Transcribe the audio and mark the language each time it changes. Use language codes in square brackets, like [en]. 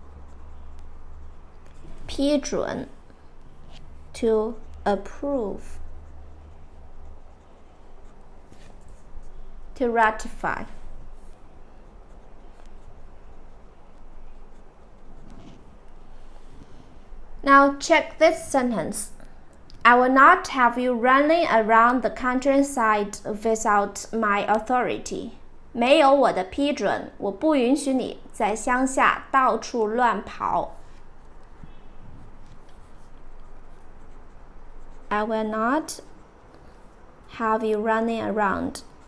[en] "批准, to approve, to ratify. Now check this sentence. I will not have you running around the countryside without my authority. [zh] 没有我的批准，我不允许你在乡下到处乱跑。 [en] I will not have you running around.